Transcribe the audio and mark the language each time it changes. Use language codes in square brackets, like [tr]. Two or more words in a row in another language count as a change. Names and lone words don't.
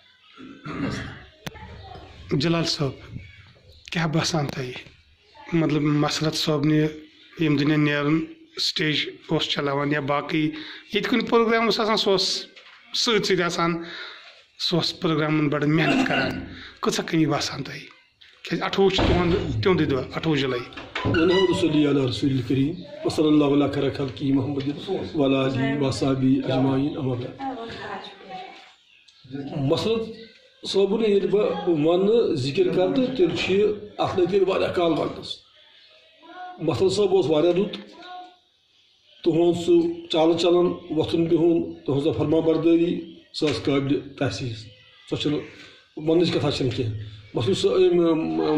[ks] جلال صٲب کیٛاہ باسان تۄہہِ مطلب مسرت صٲبنہِ ییٚمہِ دُنیا نیرُن سٹیج اوس چلاوان یا باقٕے ییٚتہِ کُنہِ پروگرام اوس آسان سُہ اوس سۭتۍ سۭتۍ آسان سُہ اوس پروگرامن بڑٕ محنت کران کۭژاہ کٔمی باسان تۄہہِ کیٛازِ 28 چھُ تِہُنٛدُے دۄہ 28 جولائی. [ar] ونحمد صلی علی رسول الکریم وصلی اللہ علیہ خیر خلقہ محمد وعلی آلہ وصحبہ اجمعین اما بعد. [ks] مسرت صٲبُن ییٚلہِ بہٕ وننہٕ ذِکر کرٕ تہٕ تیٚلہِ چھُ یہِ اتھ لٔگۍ تیٚلہِ واریاہ کال وننس. مسرت صٲب اوس واریاہ رُت تُہُنٛد سُہ چالہٕ چلن وۄتھُن بِہُن تُہنٛز فرما بردٲری سۄ ٲس قٲبلہِ تحسیٖس سۄ چھنہٕ وننٕچ کتھا چھنہٕ کینٛہہ.